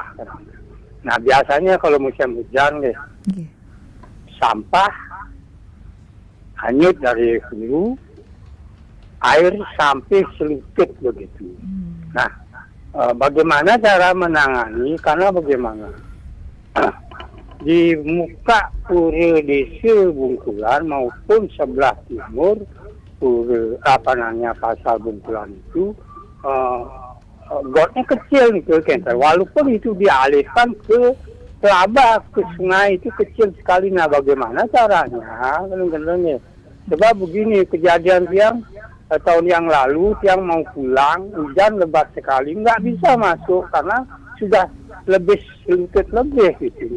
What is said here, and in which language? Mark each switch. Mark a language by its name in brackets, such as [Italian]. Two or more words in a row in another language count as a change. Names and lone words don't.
[Indonesian] Nah biasanya kalau musim hujan nih, sampah hanyut dari hulu, air sampai selutut begitu. Nah bagaimana cara menangani? Karena bagaimana di muka pura desa Bungkulan maupun sebelah timur pura pasar Bungkulan itu gotnya kecil nih Kenter. Walaupun itu dialihkan ke Kelabah, ke sungai itu kecil sekali. Nah bagaimana caranya? Kadang-kadang sebab begini kejadian yang tahun yang lalu yang mau pulang hujan lebat sekali nggak bisa masuk karena sudah lebih selutut lebih gitu.